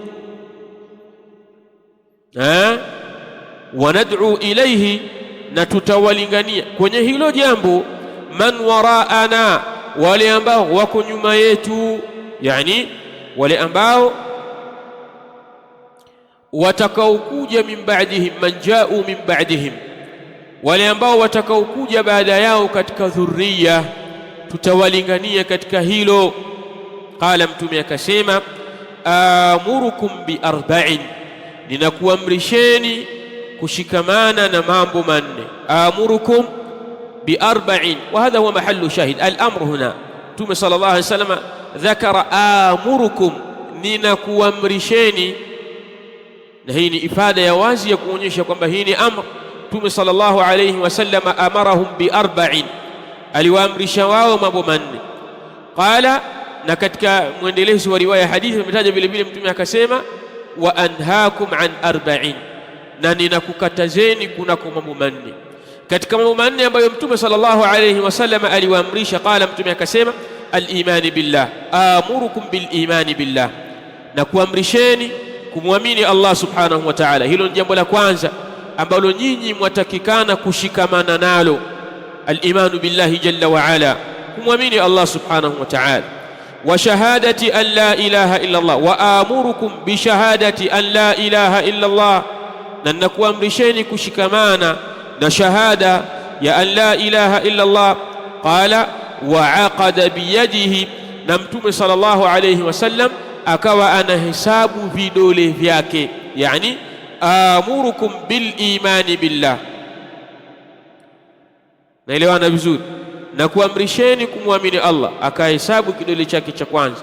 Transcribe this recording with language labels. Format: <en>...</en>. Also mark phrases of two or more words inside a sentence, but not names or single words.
<ar>وندعو إليه,</ar> <sw>na tutawalingania kwenye hilo jambo</sw> <ar>من وراءنا,</ar> <sw>wale ambao wako nyuma yetu, yani wale ambao watakaokuja</sw> <ar>من بعدهم من جاءوا من بعدهم,</ar> <sw>wale ambao watakaokuja baada yao katika dhurriya, tutawalingania katika hilo. Qala Mtume akasema</sw> <ar>آمركم بأربع,</ar> <sw>ninakuamrisheni kushikamana na mambo manne.</sw> <ar>آمركم بأربع وهذا هو محل الشاهد الأمر هنا.</ar> <sw>Mtume</sw> <ar>صلى الله عليه وسلم</ar> <sw>dhakara amurukum, ninakuamrisheni, na hii ni ifada ya wazi ya kuonyesha kwamba hii ni amr.</sw> <ar>Mtume صلى الله عليه وسلم أمرهم بأربع,</ar> <sw>aliwaamrisha wao mambo manne. Qala, na katika mwendelezo wa riwaya hadithi umetaja vile vile Mtume akasema</sw> <ar>وأنهاكم عن أربع,</ar> <sw>na ninakukatazeni kunako mambo manne. Katika mambo manne ambayo Mtume</sw> <ar>صلى الله عليه وسلم</ar> <sw>aliwaamrisha, qala Mtume akasema</sw> <ar>الإيمان بالله آمركم بالإيمان بالله,</ar> <sw>na kuamrisheni kumwamini Allah</sw> <ar>سبحانه وتعالى.</ar> <sw>Hilo ni jambo la kwanza ambalo nyinyi mwatakikana kushikamana nalo,</sw> <ar>الإيمان بالله جل وعلا,</ar> <sw>kumwamini Allah</sw> <ar>سبحانه وتعالى. وشهادة أن لا إله إلا الله وآمركم بشهادة أن لا إله إلا الله,</ar> <sw>na nakuamrisheni kushikamana na shahada ya</sw> <ar>أن لا إله إلا الله. قال وعقد بيده,</ar> <sw>na Mtume</sw> <ar>صلى الله عليه وسلم</ar> <sw>akawa anahesabu vidole vyake, yani</sw> <ar>آمركم بالإيمان بالله.</ar> <sw>Naelewana vizuri? Na kuamrisheni kumwamini Allah, akahesabu kidole chake cha kwanza.</sw>